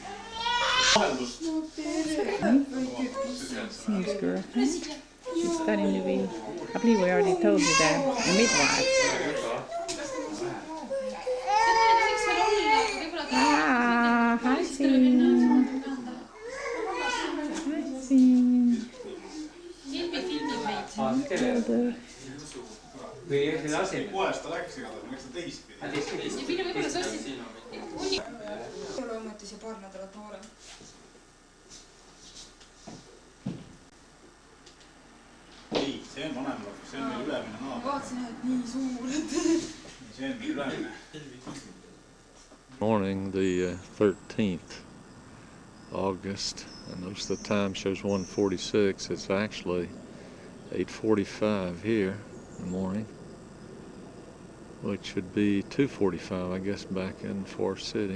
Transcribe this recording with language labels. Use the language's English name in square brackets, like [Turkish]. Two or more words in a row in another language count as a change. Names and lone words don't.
[English] Seems girlfriend. She's studying to be, I believe we already told you that, a midwife. Ah, hi, Sin. Hi, Sin. [Estonian] poest ta läks igatahes, miks ta teistpidi? ei ole ometi siia paar nädalat noorem. ei, see on vanem laps, see on meil ülemine naaber. Vaatasin, et nii suured. See on meil ülemine. [English] Morning, the 13th August. I notice the time shows 1:46. It's actually 8:45 here in the morning, which would be 2:45, I guess, back in Forest City.